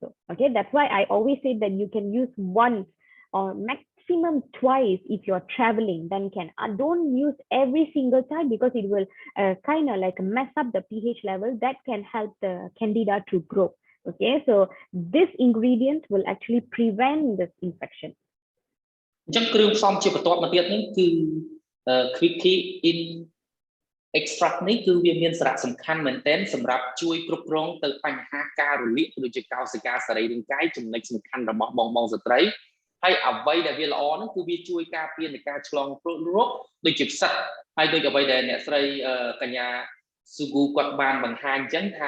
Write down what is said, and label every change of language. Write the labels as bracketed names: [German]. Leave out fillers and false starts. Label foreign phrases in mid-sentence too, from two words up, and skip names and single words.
[English] Okay, that's why I always say that you can use once or maximum twice if you're traveling, then can don't use every single time because it will kind of like mess up the pH level that can help the candida to grow. Okay, so this ingredient will actually prevent this infection. [Khmer] អញ្ចឹងគ្រឿងផ្សំជាបន្ទាប់មកទៀតនេះគឺ [English] quickie in extract [Khmer] នេះគឺវាមានសារៈសំខាន់មែនទែនសម្រាប់ជួយគ្រប់គ្រងទៅបញ្ហាការរលាកដូចជាកោសិកាសរីរាង្គកាយចំណុចសំខាន់របស់បង ស្ត្រីហើយអ្វីដែលវាល្អនោះគឺវាជួយការពារនៃការឆ្លងរោគដូចជាផ្សិតហើយដូចអ្វីដែលអ្នកស្រីកញ្ញា Sugu គាត់បានបង្ហាញអញ្ចឹងថា